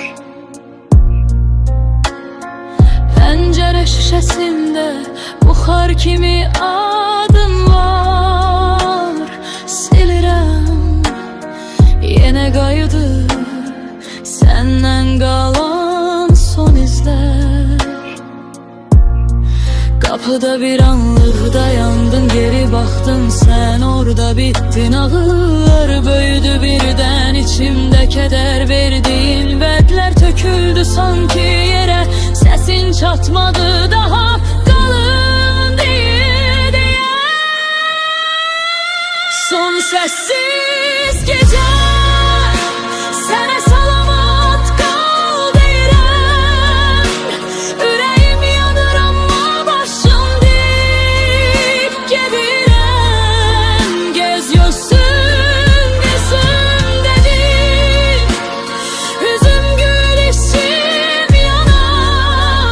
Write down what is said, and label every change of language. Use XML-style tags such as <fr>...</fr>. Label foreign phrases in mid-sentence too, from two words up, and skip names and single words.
<az>Pəncərə şüşəsində buxar kimi adın var. Silirəm, yenə qayıdır səndən qalan son izlər.</az> <tr>Kapıda bir anlık dayandın, geri baktın, sen orada bittin. Ağır böyüdü birden içimde, keder verdiğin vədlər töküldü sanki yere. Sesin çatmadı daha, kalın diye. Son sessiz gece,</tr> <az>sənə salamat qal deyirəm. Ürəyim yanır, amma başım dik gedirəm. Göz yosun gözümdədir, üzüm gül, içim yanar.</az>